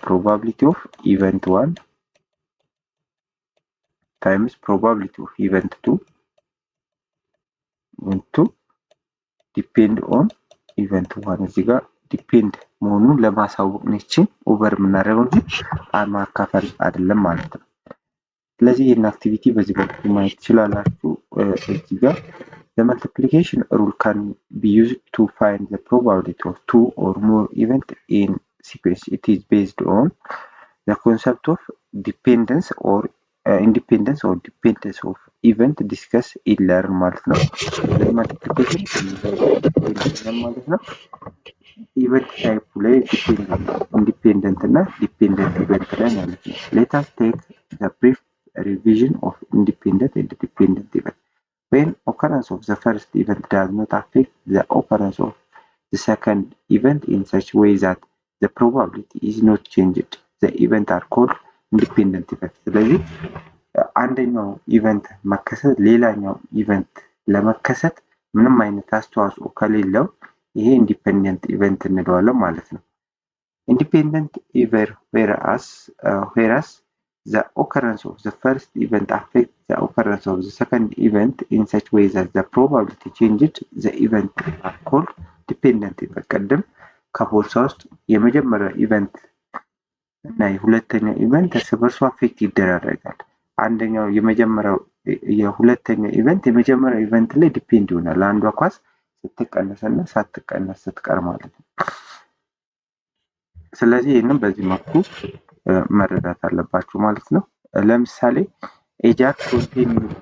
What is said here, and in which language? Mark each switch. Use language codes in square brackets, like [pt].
[am] ፕሮባቢሊቲ ኦፍ ኢቨንት 1 [en] times probability of event 2 depend on event 1 [am] እዚህ ጋር ዲፔንድ መሆኑን ለማሳወቅ ነች ኦቨር የምናደርገው እንጂ ማካፈል አይደለም ማለት ነው። ስለዚህ ይህን አክቲቪቲ በዚህ መልኩ ማየት ትችላላችሁ። እዚህ ጋር [en] the multiplication rule can be used to find the probability of 2 or more events in sequence. It is based on the concept of dependence or independence or dependence of event discussed in learn [am] ማለት ነው። multiplication ማለት ነው ኢቨንት ታይፕ ላይ ኢንዲፔንደንት እና ዲፔንደንት ኢቨንት ላይ ማለት ነው። [en] let us take the brief revision of independent and dependent event. When occurrence of the first event does not affect the occurrence of the second event in such way that the probability is not changed, the event are called independent event. [am] ስለዚህ አንደኛው ኢቨንት መከሰት ሌላኛው ኢቨንት ለመከሰት ምንም አይነት አስተዋጽኦ ከሌለው ይሄ ኢንዲፔንደንት ኢቨንት እንለዋለን ማለት ነው። ኢንዲፔንደንት ኢቨር [en] whereas the occurrence of the first event affects the occurrence of the second event in such way that the probability changed, the event are called dependent event. [am] ቀደም ከፖልሳ ውስጥ የመጀመሪያው ኢቨንት እና የሁለተኛው ኢቨንት እርስ በርሱ አፌክት ይደራረጋል። አንደኛው የሁለተኛው ኢቨንት የመጀመሪያው ኢቨንት ላይ ዲፔንድ ይሆናል። አንዷ ኳስ ስትቀነስና ሳትቀነስ ስትቀር ማለት ነው። ስለዚህ ይሄንን በዚህ መልኩ መረዳት አለባችሁ ማለት ነው። ለምሳሌ ኤጃክ ኮንቴን